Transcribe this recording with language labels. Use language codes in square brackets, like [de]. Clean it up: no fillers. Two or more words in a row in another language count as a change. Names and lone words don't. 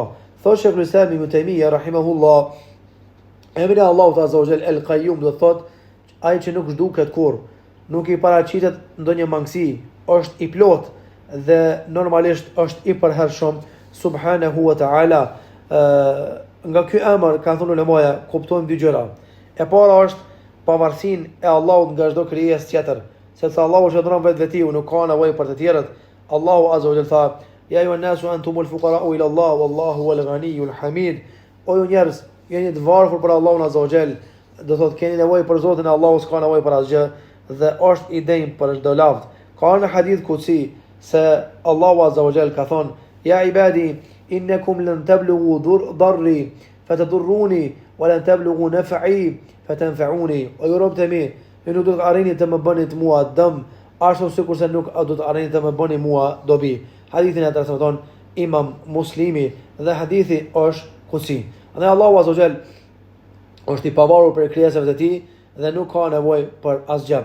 [sq] Thotë Sheikhul Islam Ibn Taymiyah rahimahullah, emri Allahut [ar] عز وجل [sq] El-Qayyum do thot ai që nuk zhduket kurrë, nuk i paraqitet ndonjë mangësi, është i plot dhe normalisht është i përhershëm [ar] سبحانه وتعالى. [sq] Nga ky emër kanë thënë ulemaja kuptojmë dy gjëra. E para është pavarësinë e Allahut nga çdo krijesë tjetër, sepse Allahu shndron vetvetiu, nuk ka nevojë për të tjerët. Allahu [ar] عز وجل [sq] tha: [ar] "يا أيها الناس أنتم الفقراء إلى الله والله هو الغني الحميد." [sq] O ju njerëz, jeni të varfër për Allahun [ar] عز وجل, [sq] do thotë keni nevojë për Zotin, Allahu s'ka nevojë për asgjë dhe është i denjë për çdo lavd. Ka në hadith kutsi se Allahu [ar] عز وجل [sq] ka thonë: [ar] "يا عبادي إنكم لن تبلغوا ضري فتضروني ولن تبلغوا نفعي فتنفعوني." [sq] O ju robët e mi, ju nuk do të arrini të më bëni mua dëm, ashtu sikurse nuk do të arrini të më bëni mua dobi. Hadithin e transmeton Imam Muslimi dhe hadithi është kutsi. Dhe Allahu [ar] عز وجل [sq] është i pavarur për krijesat e tij dhe nuk ka nevojë për asgjë.